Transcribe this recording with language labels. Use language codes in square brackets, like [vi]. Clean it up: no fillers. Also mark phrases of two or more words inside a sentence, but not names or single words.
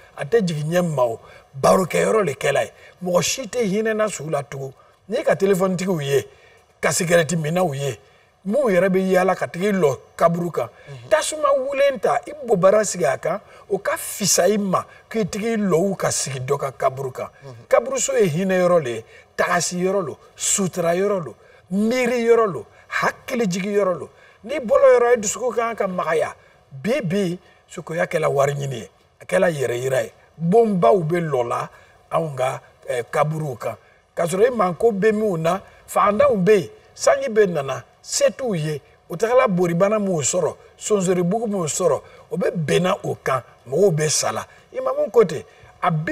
[bm] a tɛ jigin ɲɛ ma o barokɛyɔrɔ le kɛla ye mɔgɔ si tɛ hinɛna su la tugun n'i ka téléphone tigiw ye ka cigarette minnaw ye mun yɛrɛ bɛ yaala ka tigi lɔ kaburu kan tasuma wulen ta i bobara sigi a kan o ka fisa i ma k'i tigi lɔw ka sigi dɔ ka kaburu kan kaburuso ye hinɛyɔrɔ le ye tagasiyɔrɔ lo suturayɔrɔ lo miiriyɔrɔ lo hakilijigiyɔrɔ lo n'i bɔlɔ yɔrɔ ye dusukun kan ka magaya bi sukoya kɛla wari ɲini ye a kɛla yɛrɛ yira ye bonbaw bɛ lɔ la anw ka kaburuw kan k'a sɔrɔ i manko bɛ minnu na faandaw bɛ yen sanji bɛ nana se t'u ye u tagala boribana m'u sɔrɔ sonzoribugu m'u sɔrɔ o bɛ bɛnna o kan mɔgɔw bɛ sala imamu ko ten a